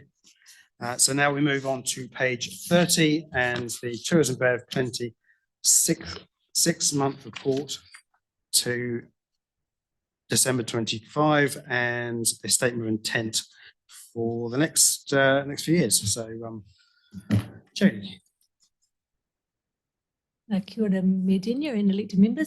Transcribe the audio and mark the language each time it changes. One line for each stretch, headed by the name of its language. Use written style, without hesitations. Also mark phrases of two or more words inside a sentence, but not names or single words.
English: So now we move on to page 30 and the Tourism Bay of Plenty six-month report to December 25 and a statement of intent for the next few years. So, Jodie.
Māori: Kia ora me tēnā
English: and elected members.